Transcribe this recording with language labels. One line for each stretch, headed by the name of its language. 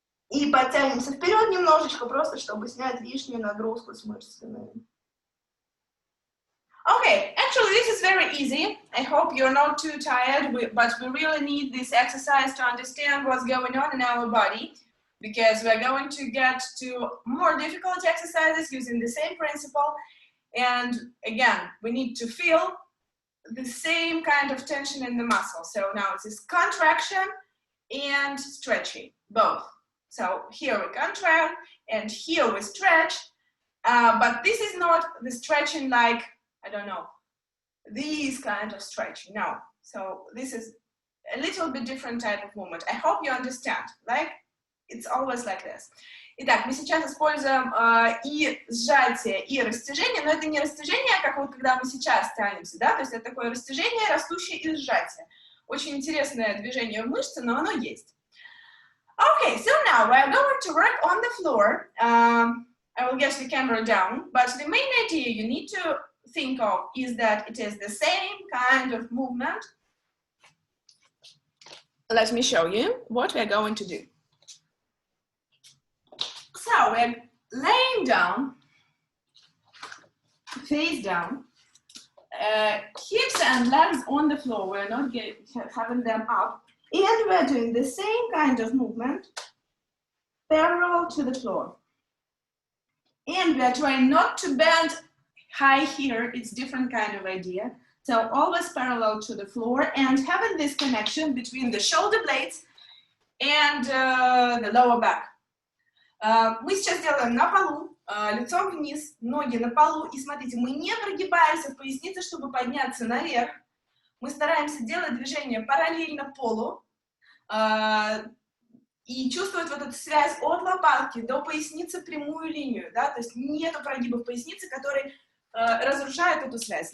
Russian: И подтянемся вперед немножечко, просто чтобы снять лишнюю нагрузку с мышцами.
English: Okay, actually this is very easy. I hope you're not too tired, but we really need this exercise to understand what's going on in our body, because we're going to get to more difficult exercises using the same principle. And again, we need to feel the same kind of tension in the muscle. So now it's this contraction and stretching, both. So here we contract and here we stretch, but this is not the stretching like, I don't know, these kind of stretching, no. So this is a little bit different type of movement. I hope you understand, like, it's always like this.
Russian: Итак, мы сейчас используем и сжатие, и растяжение, но это не растяжение, как вот когда мы сейчас тянемся, да, то есть это такое растяжение, растущее и сжатие. Очень интересное движение в мышце, но оно есть.
English: Okay, so now we're going to work on the floor. I will get the camera down, but the main idea you need to think of is that it is the same kind of movement. Let me show you what we're going to do. So we're laying down, face down, hips and legs on the floor. We're not having them up. And we're doing the same kind of movement, parallel to the floor. And we're trying not to bend high here. It's different kind of idea. So always parallel to the floor and having this connection between the shoulder blades and the lower back.
Russian: Мы сейчас делаем на полу, лицом вниз, ноги на полу. И смотрите, мы не прогибаемся в пояснице, чтобы подняться наверх. Мы стараемся делать движение параллельно полу и чувствовать вот эту связь от лопатки до поясницы, прямую линию, да, то есть нету прогиба в пояснице, который разрушает эту связь.